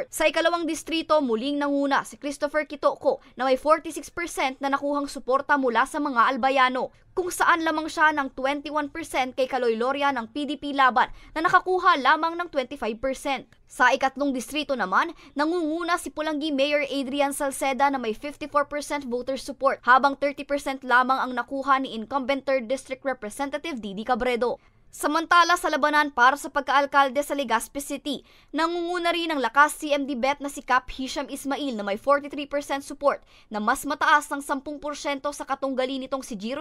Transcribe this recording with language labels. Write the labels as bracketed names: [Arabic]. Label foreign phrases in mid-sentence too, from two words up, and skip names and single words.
[Filipino] Sa ikalawang distrito, muling nanguna si Christopher Kitoko na may 46% na nakuhang suporta mula sa mga Albayano, kung saan lamang siya ng 21% kay Kaloy Loria ng PDP Laban na nakakuha lamang ng 25%. Sa ikatlong distrito naman, nangunguna si Pulangi Mayor Adrian Salceda na may 54% [English] voter support, [Filipino] habang 30% lamang ang nakuha ni incumbent 3rd District Representative Didi Cabredo. Samantala sa labanan para sa pagkaalkalde sa Legazpi City, nangunguna rin ang Lakas CMD bet na si Cap Hisham Ismail na may 43% support na mas mataas ng 10% sa katunggali nitong si G.